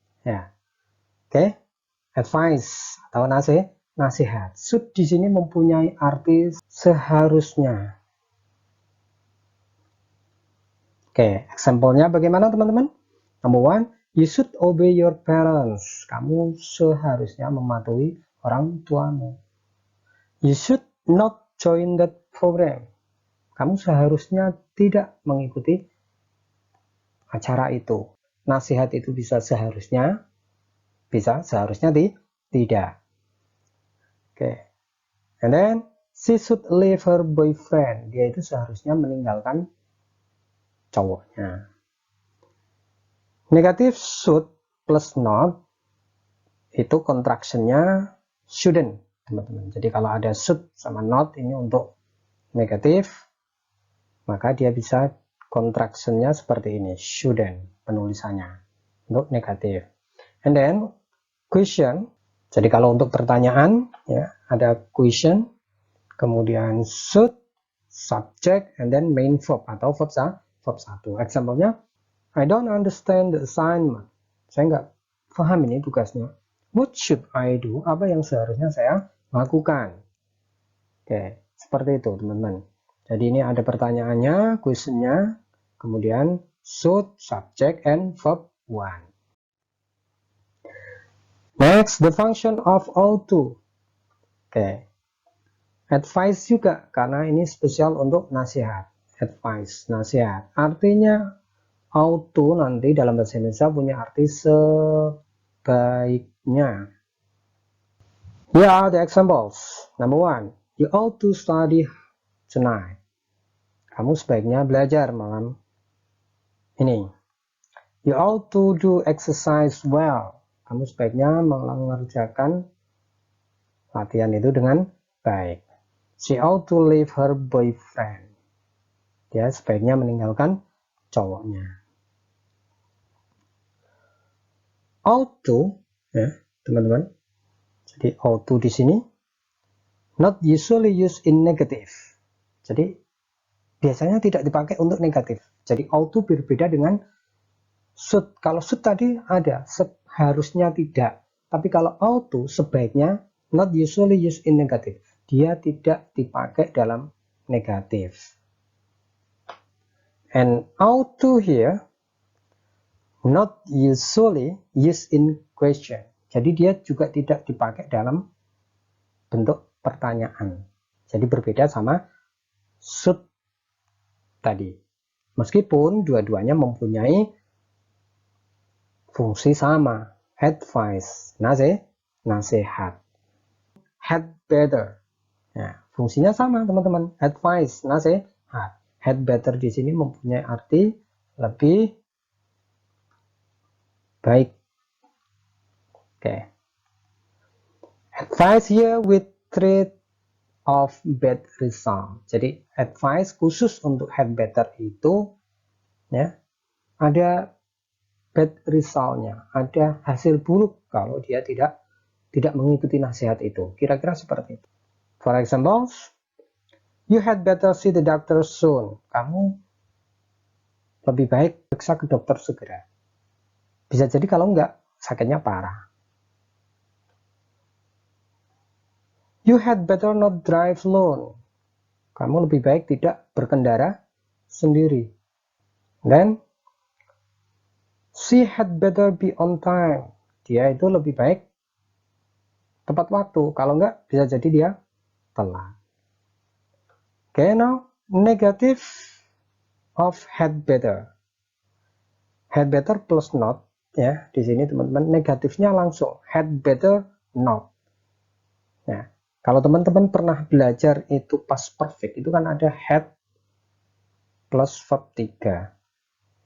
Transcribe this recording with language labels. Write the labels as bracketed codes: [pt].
[id] Ya, oke, advice atau nasihat. Should di sini mempunyai arti seharusnya. Oke, example-nya bagaimana teman-teman? [en] Number one, you should obey your parents. [id] Kamu seharusnya mematuhi orang tuamu. [en] You should not join that program. [id] Kamu seharusnya tidak mengikuti acara itu. Nasihat itu bisa seharusnya, tidak. Okay. [en] And then she should leave her boyfriend. [id] Dia itu seharusnya meninggalkan cowoknya. Negatif should plus not itu contraction-nya shouldn't, teman-teman. Jadi kalau ada should sama not ini untuk negatif, maka dia bisa contraction-nya seperti ini, shouldn't penulisannya untuk negatif. [en] And then question. [id] Jadi kalau untuk pertanyaan ya ada [en] question, kemudian should, subject, and then main verb atau verb 1. Example-nya, I don't understand the assignment. [id] Saya nggak paham ini tugasnya. [en] What should I do? [id] Apa yang seharusnya saya lakukan? Oke, seperti itu teman-teman. Jadi ini ada pertanyaannya, question-nya, kemudian [en] should, subject, and verb 1. Next, the function of ought to. Oke. [id] Advice juga, karena ini spesial untuk nasihat. Advice, nasihat. Artinya, ought to nanti dalam bahasa Indonesia punya arti sebaiknya. [en] Here are the examples. Number 1, you ought to study tonight. [id] Kamu sebaiknya belajar malam ini. [en] You ought to do exercise well. [id] Kamu sebaiknya mengerjakan latihan itu dengan baik. [en] She ought to leave her boyfriend. [id] Dia sebaiknya meninggalkan cowoknya. [en] Ought to, [id] ya teman-teman. [en] Jadi ought to di sini not usually used in negative. [id] Jadi biasanya tidak dipakai untuk negatif. Jadi ought to berbeda dengan should. Kalau should tadi ada, seharusnya tidak. Tapi kalau ought to sebaiknya [en] not usually used in negative. [id] Dia tidak dipakai dalam negatif. [en] And ought to here not usually used in question. [id] Jadi dia juga tidak dipakai dalam bentuk pertanyaan. Jadi berbeda sama should tadi. Meskipun dua-duanya mempunyai fungsi sama. Advice, nasihat. Had better. Nah, fungsinya sama teman-teman. Advice, nasihat. Had better di sini mempunyai arti lebih baik. Oke. [en] Advice here with threat of bad result. [id] Jadi advice khusus untuk had better itu ya ada bad resultnya, ada hasil buruk kalau dia tidak mengikuti nasihat itu. Kira-kira seperti itu. [en] For example, you had better see the doctor soon. [id] Kamu lebih baik periksa ke dokter segera. Bisa jadi kalau enggak, sakitnya parah. [en] You had better not drive alone. [id] Kamu lebih baik tidak berkendara sendiri. [en] Dan she had better be on time. [id] Dia itu lebih baik tepat waktu. Kalau enggak, bisa jadi dia telat. [en] Okay, now negative of had better. [id] Had better plus not. Ya, di sini teman-teman negatifnya langsung. Had better not. Nah, kalau teman-teman pernah belajar itu past perfect, itu kan ada had plus verb 3.